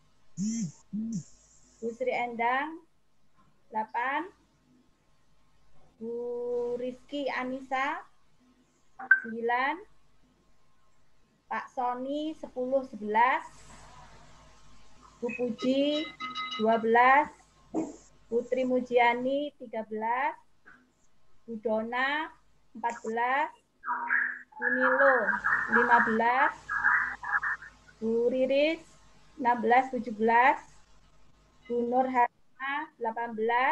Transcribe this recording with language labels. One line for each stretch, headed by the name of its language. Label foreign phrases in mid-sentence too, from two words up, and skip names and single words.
Indonesian: Bu Sri Endang, 8. Bu Rizky Anissa, 9. Pak Sony, 10, 11. Bu Puji, 12. Putri Mujiani, 13. Bu Dona, 14. Bu Nilo, 15. Bu Riris, 16, 17. Bu Nur Hasna, 18.